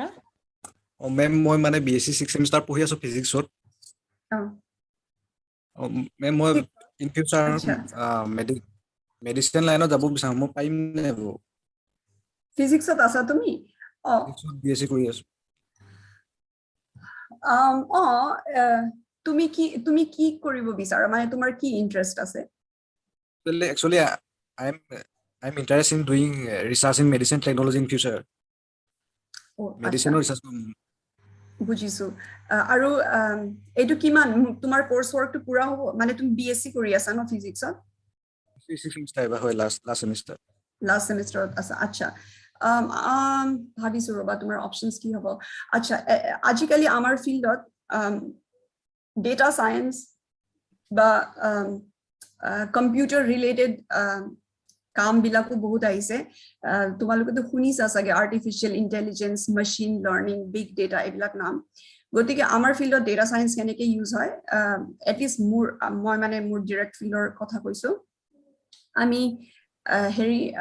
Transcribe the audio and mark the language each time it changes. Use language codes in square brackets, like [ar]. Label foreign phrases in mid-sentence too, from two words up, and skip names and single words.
[as] মেম মই মানে বিএসসি 6th সেমিস্টার পঢ়ি আছো ফিজিক্সত মেম মই [en] in future medicine [as] লাইনত যাব বিচাৰো মই পাৰিম নে ফিজিক্সত আছা তুমি BSc কৰি আছো তুমি কি কৰিব বিচাৰা মানে তোমাৰ কি ইন্টাৰেষ্ট আছে [en] actually I'm interested in doing research in medicine technology in future medicine research [as] বুজিছো আৰু এইটো কিমান তোমাৰ [en] course workটো [as] পুৰা হ'ব মানে তুমি বিএসসি কৰি আছা ন ফিজিক্সত [en] semester হয় last semester [as] সেমিস্টাৰত আছে আচ্ছা ভাবিছো ৰবা তোমাৰ অপশনস কি হ'ব আচ্ছা আজিকালি আমাৰ ফিল্ডত [en] data science [as] বা [en] computer related [as] কাম বিলাকো বহুত আহিছে তোমালোকেতো শুনিছা চাগে [en] artificial intelligence machine learning big data [as] এইবিলাক নাম গতিকে আমাৰ ফিল্ডত [en] data science [as] কেনেকৈ ইউজ হয় এটলিষ্ট মই মানে মোৰ [en] direct fieldৰ [as] কথা কৈছো আমি হেৰি